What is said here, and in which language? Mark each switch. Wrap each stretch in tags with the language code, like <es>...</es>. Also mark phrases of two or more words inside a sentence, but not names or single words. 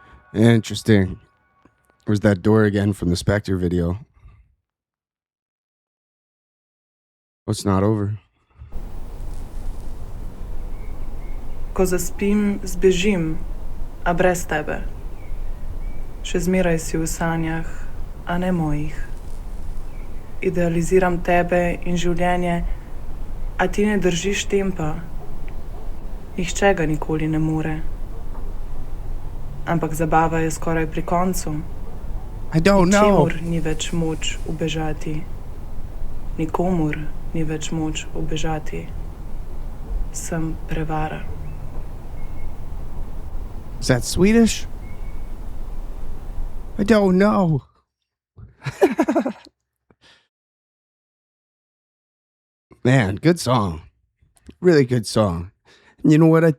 <en>Interesting. Where's that door again from the Spectre video? Oh, it's not over.</en> <sl>Ko zaspim, zbežim, a brez tebe. Še zmeraj si v sanjah, a ne mojih. Idealiziram tebe in življenje, a ti ne držiš tempa. Nihče ga nikoli ne more. Ampak zabava je skoraj pri koncu.</sl> <en>I don't know.</en> <sl>Ničemur ni več moč ubežati. Nikomur ni več moč ubežati. Sem prevara.</sl> <en>Is that Swedish? I don't know. Man, good song. Really good song. And you know what?</en>